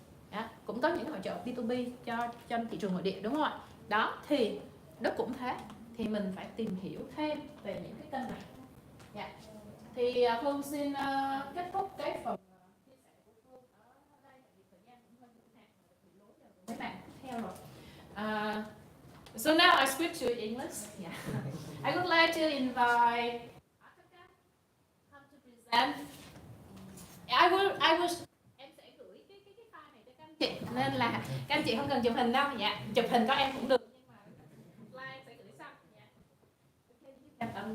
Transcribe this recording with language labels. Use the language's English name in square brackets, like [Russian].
[Vietnamese] Đó, cũng có những hội chợ B2B cho thị trường nội địa, đúng không ạ? Đó, thì Đức cũng thế, thì mình phải tìm hiểu thêm về những cái kênh này. Dạ. Thì Phương xin kết thúc cái phần chia sẻ của Phương ở đây, vì thời gian cũng hơi hữu hạn, bị lối giờ mấy bạn tiếp theo rồi. [English] So now I switch to English. Yeah. I would like to invite Ataka come to present. I will [Vietnamese] em sẽ gửi cái file này cho các anh chị, nên là các anh chị không cần chụp hình đâu. Dạ, chụp hình có em cũng được, nhưng mà slide sẽ gửi sau. Dạ.